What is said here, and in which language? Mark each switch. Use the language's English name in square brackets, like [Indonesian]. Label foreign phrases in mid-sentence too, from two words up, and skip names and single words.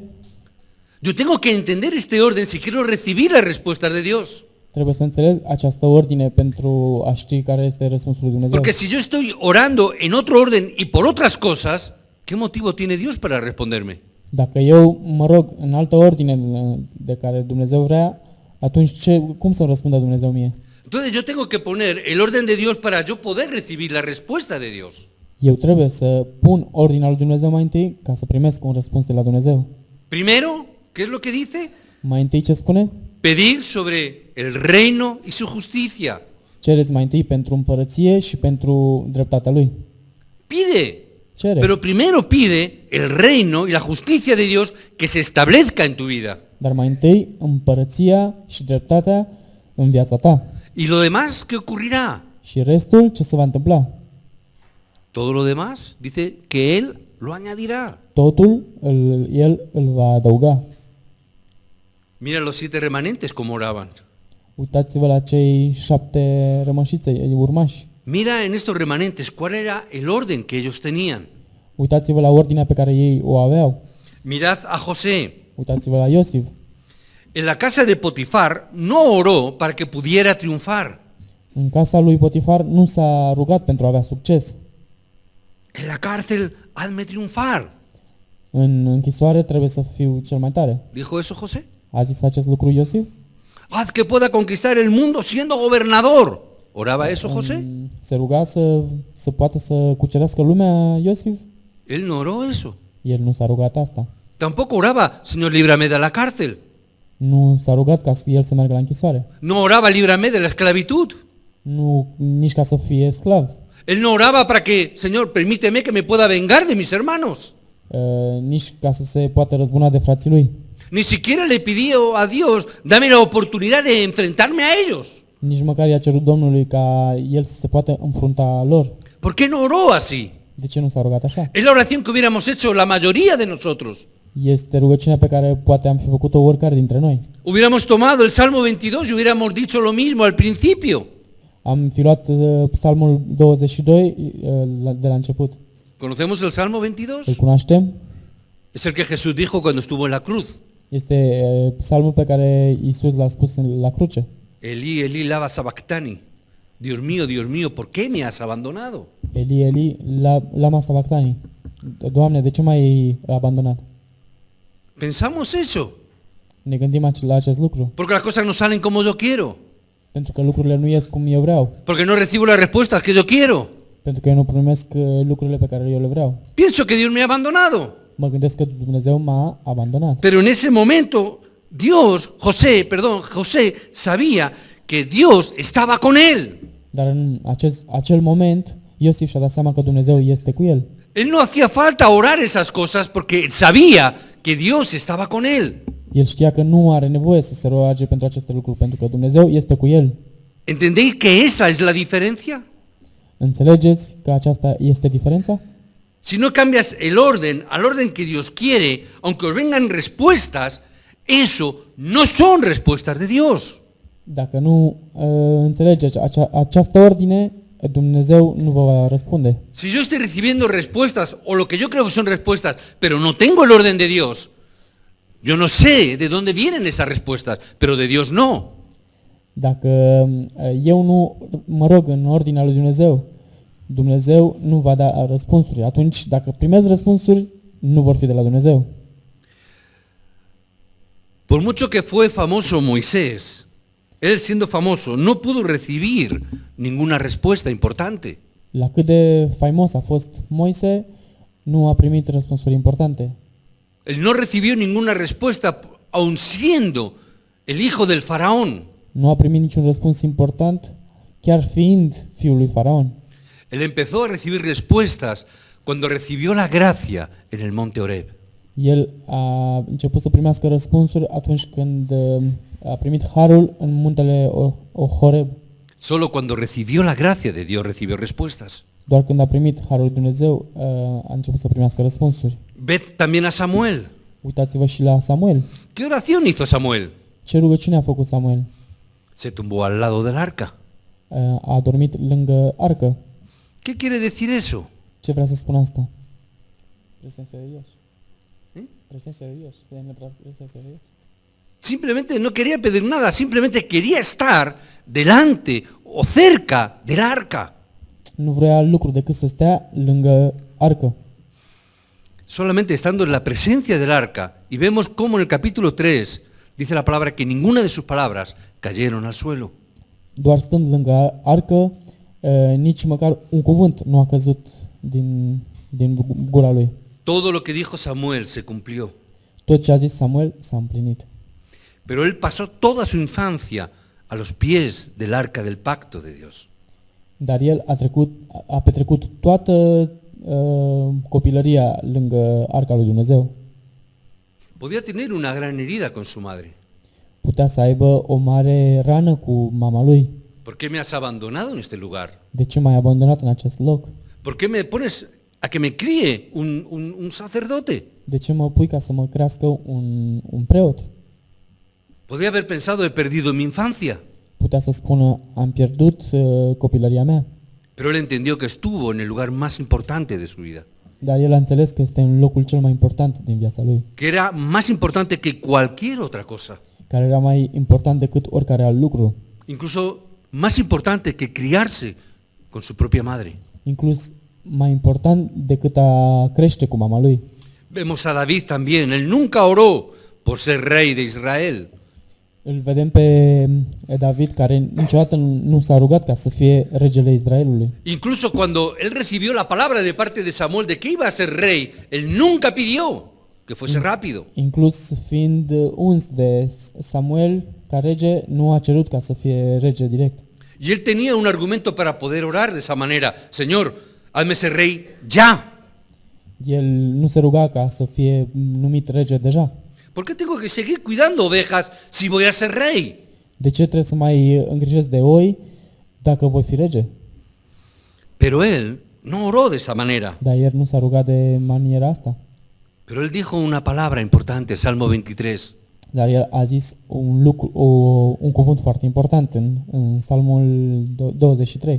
[Spanish] Yo tengo que entender este orden si quiero recibir las respuestas de Dios. [Romanian] Trebuie să înțeleg această ordine pentru a ști care este răspunsul lui Dumnezeu. [Spanish] Porque si yo estoy orando en otro orden y por otras cosas, ¿qué motivo tiene Dios para responderme? [Romanian] Dacă eu mă rog în altă ordine de care Dumnezeu vrea, atunci cum să răspundă Dumnezeu mie? [Spanish] Entonces yo tengo que poner el orden de Dios para yo poder recibir la respuesta de Dios. [Romanian] Eu trebuie să pun ordinea lui Dumnezeu mai întâi ca să primesc un răspuns de la Dumnezeu. [Spanish] Primero, ¿qué es lo que dice? [Romanian] Mai întâi ce spune? [Spanish] Pedir sobre el reino y su justicia. [Romanian] Cereți mai întâi pentru împărăție și pentru dreptatea lui. [Spanish] Pide. [Romanian] Cere. [Spanish] Pero primero pide el reino y la justicia de Dios que se establezca en tu vida. [Romanian] Dar mai întâi împărăția și dreptatea în viața ta. [Spanish] ¿Y lo demás qué ocurrirá? [Romanian] Și restul ce se va întâmpla? [Spanish] Todo lo demás dice que Él lo añadirá. [Romanian] Totul El îl va adăuga. [Spanish] Mira los 7 remanentes como oraban. [Romanian] Uitați-vă la cei 7 rămășițe, urmași. [Spanish] Mira en estos remanentes cuál era el orden que ellos tenían. [Romanian] Uitați-vă la ordinea pe care ei o aveau. [Spanish] Mirad a José. [Romanian] Uitați-vă la Iosif. [Spanish] En la casa de Potifar no oró para que pudiera triunfar. [Romanian] În casa lui Potifar nu s-a rugat pentru a avea succes. [Spanish] En la cárcel hazme triunfar. [Romanian] În închisoare trebuie să fiu cel mai tare. [Spanish] ¿Dijo eso José? [Romanian] A zis acest lucru Iosif? [Spanish] Haz que pueda conquistar el mundo siendo gobernador. ¿Oraba eso José? [Romanian] Se ruga să poată să cucerească lumea Iosif? [Spanish] Él no oró eso. [Romanian] El nu s-a rugat asta. [Spanish] Tampoco oraba, Señor, líbrame de la cárcel. [Romanian] Nu s-a rugat ca el să meargă la închisoare. [Spanish] No oraba, líbrame de la esclavitud. [Romanian] Nu nici ca să fie sclav. [Spanish] Él no oraba para que, Señor, permíteme que me pueda vengar de mis hermanos. [Romanian] Nici ca să se poată răzbuna de frații lui. [Spanish] Ni siquiera le pidió a Dios, dame la oportunidad de enfrentarme a ellos. [Romanian] Nici măcar i-a cerut Domnului ca el să se poată înfrunta lor. [Spanish] ¿Por qué no oró así? [Romanian] De ce nu s-a rugat așa? [Spanish] Es la oración que hubiéramos hecho la mayoría de nosotros. [Romanian] Este rugăciunea pe care poate am fi făcut-o oricare dintre noi. [Spanish] Hubiéramos tomado el Salmo 22 y hubiéramos dicho lo mismo al principio. [Romanian] Am fi luat Psalmul 22 de la început. [Spanish] ¿Conocemos el Salmo [Romanian] Îl [Spanish] 22? [Romanian] cunoaștem? [Spanish] Es el que Jesús dijo cuando estuvo en la cruz. [Romanian] Este psalmul pe care Iisus l-a spus la cruce. [Aramaic] Elí, Elí, lama sabactani. [Spanish] Dios mío, ¿por qué me has abandonado? [Aramaic] Eli, Eli, lama sabactani. [Romanian] Doamne, de ce m-ai abandonat? [Spanish] Pensamos eso, [Romanian] Ne gândim la acest lucru. [Spanish] porque las cosas no salen como yo quiero, [Romanian] Pentru că lucrurile nu ies cum eu vreau. [Spanish] porque no recibo las respuestas que yo quiero. [Romanian] Pentru că eu nu primesc lucrurile pe care eu le vreau. [Spanish] Pienso que Dios me ha abandonado. [Romanian] Mă gândesc că Dumnezeu m-a abandonat. [Spanish] Pero en ese momento, José sabía que Dios estaba con él. [Romanian] Dar în acel moment, Iosif și-a dat seama că Dumnezeu este cu el. [Spanish] Él no hacía falta orar esas cosas porque sabía que Dios estaba con él. [Romanian] El știa că nu are nevoie să se roage pentru aceste lucruri, pentru că Dumnezeu este cu el. [Spanish] ¿Entendéis que esa es la diferencia? [Romanian] Înțelegeți că aceasta este diferența? [Spanish] Si no cambias el orden al orden que Dios quiere, aunque os vengan respuestas, eso no son respuestas de Dios. [Romanian] Dacă nu înțelegeți această ordine, Dumnezeu nu vă va răspunde. [Spanish] Si yo estoy recibiendo respuestas, o lo que yo creo que son respuestas, pero no tengo el orden de Dios, yo no sé de dónde vienen esas respuestas, pero de Dios no. [Romanian] Dacă eu nu mă rog în ordinea lui Dumnezeu, Dumnezeu nu va da răspunsuri. Atunci, dacă primesc răspunsuri, nu vor fi de la Dumnezeu. [Spanish] Por mucho que fue famoso Moisés, él siendo famoso, no pudo recibir ninguna respuesta importante. [Romanian] La cât de faimos a fost Moise, nu a primit răspunsuri importante. [Spanish] Él no recibió ninguna respuesta, aun siendo el hijo del faraón. [Romanian] Nu a primit niciun răspuns important, chiar fiind fiul lui Faraon. [Spanish] Él empezó a recibir respuestas cuando recibió la gracia en el monte Horeb. [Romanian] El a început să primească răspunsuri atunci când a primit harul în muntele Horeb. [Spanish] Solo cuando recibió la gracia de Dios recibió respuestas. [Romanian] Doar când a primit harul lui Dumnezeu a început să primească răspunsuri. [Spanish] Ved también a Samuel. [Romanian] Uitați-vă și la Samuel. [Spanish] ¿Qué oración hizo Samuel? [Romanian] Ce rugăciune a făcut Samuel? [Spanish] Se tumbó al lado del arca. [Romanian] A dormit lângă arcă. [Spanish] ¿Qué quiere decir eso? [Romanian] Ce vrea să spună asta? [Spanish] Presencia de Dios. Presencia de Dios. Presencia de Dios. Simplemente no quería pedir nada, simplemente quería estar delante o cerca del arca. [Romanian] Nu vrea lucru decât să stea lângă arcă. [Spanish] Solamente estando en la presencia del arca, y vemos cómo en el capítulo 3 dice la palabra que ninguna de sus palabras cayeron al suelo. [Romanian] Doar stând lângă arcă, nici măcar un cuvânt nu a căzut din gura lui. [Spanish] Todo lo que dijo Samuel se cumplió. [Romanian] Tot ce a zis Samuel s-a împlinit. [Spanish] Pero él pasó toda su infancia a los pies del arca del pacto de Dios. [Romanian] Dar el a petrecut toată copilăria lângă arca lui Dumnezeu. [Spanish] Podía tener una gran herida con su madre. [Romanian] Putea să aibă o mare rană cu mama lui. [Spanish] ¿Por qué me has abandonado en este lugar? [Romanian] De ce m-ai abandonat în acest loc? [Spanish] ¿Por qué me pones a que me críe un sacerdote? [Romanian] De ce mă pui ca să mă crească un preot? [Spanish] Podría haber pensado, he perdido mi infancia. [Romanian] Putea să spună, am pierdut copilăria mea. [Spanish] Pero él entendió que estuvo en el lugar más importante de su vida. [Romanian] Dar el a înțeles că este în locul cel mai important din viața lui. [Spanish] Que era más importante que cualquier otra cosa. [Romanian] Care era mai important decât oricare alt lucru. [Spanish] Incluso más importante que criarse con su propia madre. [Romanian] Inclus mai important decât a crește cu mama lui. [Spanish] Vemos a David también, él nunca oró por ser rey de Israel. [Romanian] Îl vedem pe David care niciodată nu s-a rugat ca să fie regele Israelului. [Spanish] Incluso cuando él recibió la palabra de parte de Samuel de que iba a ser rey, él nunca pidió que fuese rápido. [Romanian] Inclus fiind uns de Samuel ca rege, nu a cerut ca să fie rege direct. [Spanish] Y él tenía un argumento para poder orar de esa manera. Señor, hazme ser rey ya. [Romanian] El nu se ruga ca să fie numit rege deja. [Spanish] ¿Por qué tengo que seguir cuidando ovejas si voy a ser rey? [Romanian] De ce trebuie să mai îngrijesc de oi dacă voi fi rege? [Spanish] Pero él no oró de esa manera. [Romanian] Dar el nu s-a rugat de maniera asta. [Spanish] Pero él dijo una palabra importante, Salmo 23. [Romanian] Dar el a zis un cuvânt foarte important în Psalmul 23.